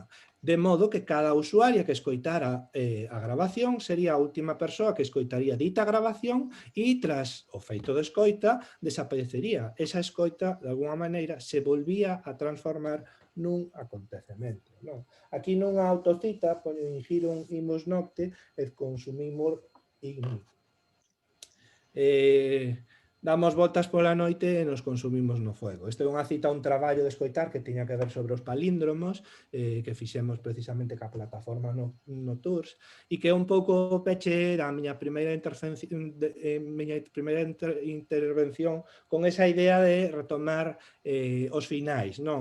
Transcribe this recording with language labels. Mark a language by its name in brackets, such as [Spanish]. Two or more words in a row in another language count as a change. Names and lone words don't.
[Galician] De modo que cada usuaria que escoitara a grabación sería a última persoa que escoitaría dita grabación e tras o feito de escoita desaparecería. Esa escoita, de alguna maneira, se volvía a transformar nun acontecemento. Non? Aquí nunha autocita, poño [Latin] in girum imus nocte, et consumimur igni. [Galician] Damos voltas pola noite e nos consumimos no fuego. Isto é unha cita a un traballo de escoitar que tiña que ver sobre os palíndromos que fixemos precisamente ca plataforma no Tours e que é un pouco o peche da miña primeira intervención con esa idea de retomar os finais, non?